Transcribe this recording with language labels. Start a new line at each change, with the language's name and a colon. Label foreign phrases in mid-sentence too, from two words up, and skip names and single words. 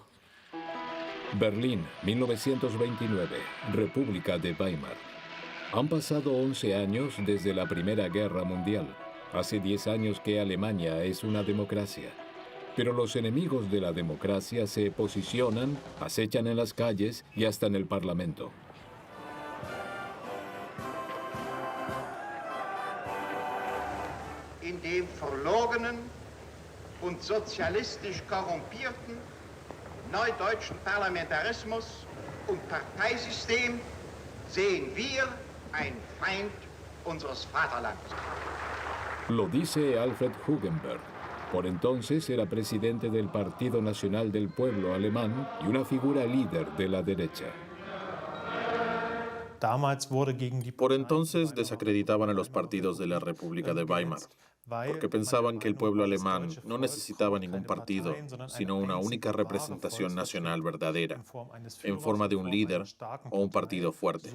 Spanish: Berlín, 1929, República de Weimar. Han pasado 11 años desde la Primera Guerra Mundial. Hace 10 años que Alemania es una democracia. Pero los enemigos de la democracia se posicionan, acechan en las calles y hasta en el Parlamento.
German: In dem verlogenen und sozialistisch korrumpierten neudeutschen Parlamentarismus und Parteisystem sehen wir ein Feind unseres Vaterlands.
Spanish: Lo dice Alfred Hugenberg, Por entonces era presidente del Partido Nacional del Pueblo alemán y una figura líder de la derecha. Por entonces desacreditaban a los partidos de la República de Weimar, porque pensaban que el pueblo alemán no necesitaba ningún partido, sino una única representación nacional verdadera, en forma de un líder o un partido fuerte.